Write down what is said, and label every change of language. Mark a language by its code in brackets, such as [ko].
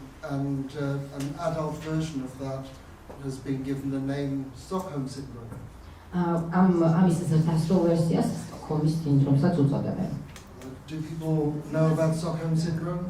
[en] And an adult version of that has been given the name Stockholm Syndrome. [ka] ამის ზრდასრულ ვერსიას სტოკჰოლმის სინდრომსაც უწოდებენ. [en] Do people know about Stockholm Syndrome?